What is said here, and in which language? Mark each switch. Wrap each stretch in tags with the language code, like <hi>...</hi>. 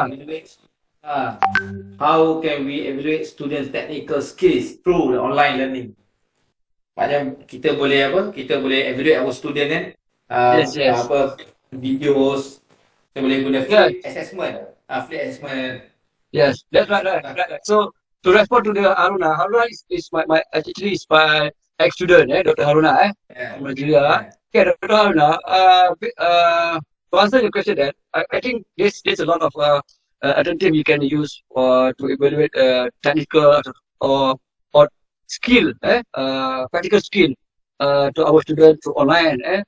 <en>evaluate how can we evaluate students' technical skills through the online learning?</en> <ms>Macam kita boleh apa? Kita boleh</ms> <en>evaluate our student</en> <ms>kan?</ms> <en>Yes, yes.</en> <ms>Apa videos kita boleh guna</ms> <en>Yeah, flip assessment. Flip assessment. yes. That's right, right, right, right. So to respond to the Haruna is my actually is my ex-student, Dr. Haruna, Yeah. from Nigeria. Yeah. Okay, Dr. Haruna, to answer your question, then I think there's a lot of alternative you can use to evaluate technical or skill, practical skill to our students to online,</en>